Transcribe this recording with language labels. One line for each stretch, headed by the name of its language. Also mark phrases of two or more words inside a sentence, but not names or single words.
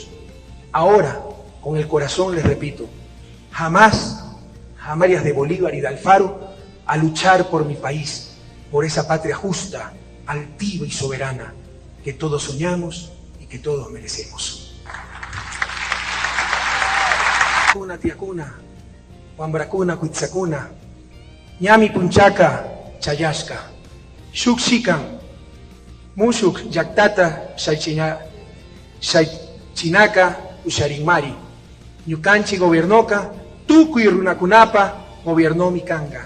Spanish: Ahora, con el corazón les repito, jamás de Bolívar y de Alfaro, a luchar por mi país, por esa patria justa, altiva y soberana, que todos soñamos y que todos merecemos.
Quechua: Kuna tiakuna, wambrakuna kuitsakuna, ñami punchaka chayashka, shukshikan, mushuk yaktata shaychinaka usharinmari, ñukanchi gobiernoka, tukuy runakunapa gobierno mikanga.